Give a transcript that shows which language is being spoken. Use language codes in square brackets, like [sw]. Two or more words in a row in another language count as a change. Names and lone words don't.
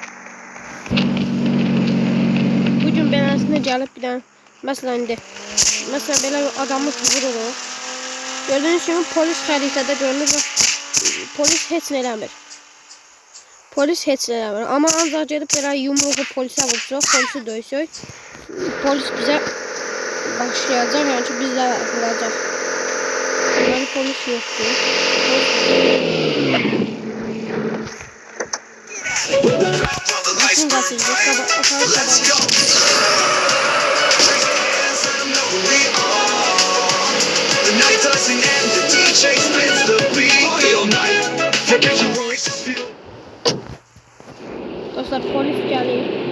[tr] Bugün belasına gelip bir tane mesela böyle adamı vurur. Gördüğünüz gibi polis haritada görünür. [az] Polis heç nə eləmir. Polis heç nə eləmir. Ama ancaq gelip belə yumruğu polisə vursa, polisi döysək, polis bizə başlayacaq, yəni ki bizlə vuracaq. [tr] Yani polis yoktu. Bütün gazetecilik dostlar, polis geliyor.